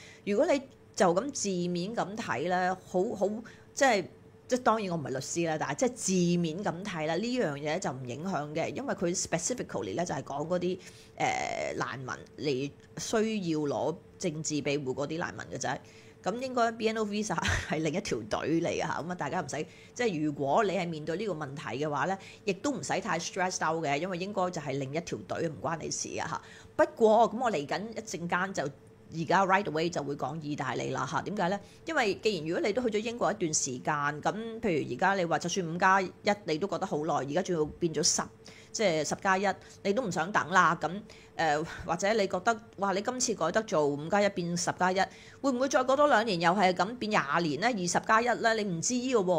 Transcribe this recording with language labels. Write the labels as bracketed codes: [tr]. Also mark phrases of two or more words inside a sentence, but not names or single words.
[yue] 如果你就咁字面咁睇咧，好即係當然我唔係律師啦，但係即係字面咁睇啦，呢樣嘢就唔影響嘅，因為佢 specifically 咧就係講嗰啲難民你需要攞政治庇護嗰啲難民嘅啫。咁應該 BNO Visa 係另一條隊嚟嘅嚇，咁啊大家唔使即係如果你係面對呢個問題嘅話咧，亦都唔使太 [en] stressed out [yue] 嘅，因為應該就係另一條隊，唔關你事嘅嚇。不過咁我嚟緊一陣間就。而家 [en] right away [yue] 就會講意大利啦嚇，點解咧？因為既然如果你都去咗英國一段時間，咁譬如而家你話就算5+1你都覺得好耐，而家仲要變咗10，即係10+1，你都唔想等啦。咁或者你覺得哇，你今次改得做5+1變10+1，會唔會再過多2年又係咁變20年咧？20+1咧，你唔知嘅喎。